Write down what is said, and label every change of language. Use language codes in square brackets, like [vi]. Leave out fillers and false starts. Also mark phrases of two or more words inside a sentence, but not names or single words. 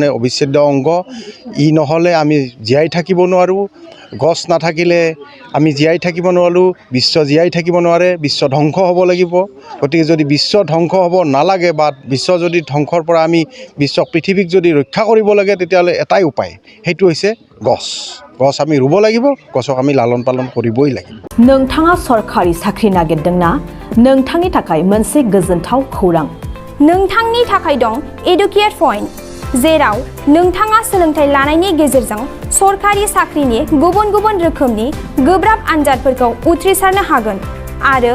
[as] অবিচ্ছেদ্য অংগ ই নহ'লে আমি জীয়াই থাকিব নোৱাৰোঁ গছ নাথাকিলে আমি জীয়াই থাকিব নোৱাৰোঁ বিশ্ব জীয়াই থাকিব নোৱাৰে বিশ্ব ধ্বংস হ'ব লাগিব গতিকে যদি বিশ্ব ধ্বংস হ'ব নালাগে বা বিশ্ব যদি ধ্বংসৰ পৰা আমি পৃথিৱীক যদি ৰক্ষা কৰিব লাগে তেতিয়াহ'লে এটাই উপায় সেইটো হৈছে গছ আমি ৰুব লাগিব গছক আমি লালন পালন কৰিবই লাগিব [brx] नोंथाङा सरखारि साख्रि नागिरदोंना नोंथांनि थाखाय मोनसे गोजोनथाव खौरां नोंथांनि थाखाय दं एडुकेट पॉइंट जेराव नोंथाङा सोलोंथाइ लानायनि गेजेरजों सरखारि साख्रिनि गुबुन रोखोमनि गोब्राब आनजादफोरखौ उथ्रिसारनो हागोन आरो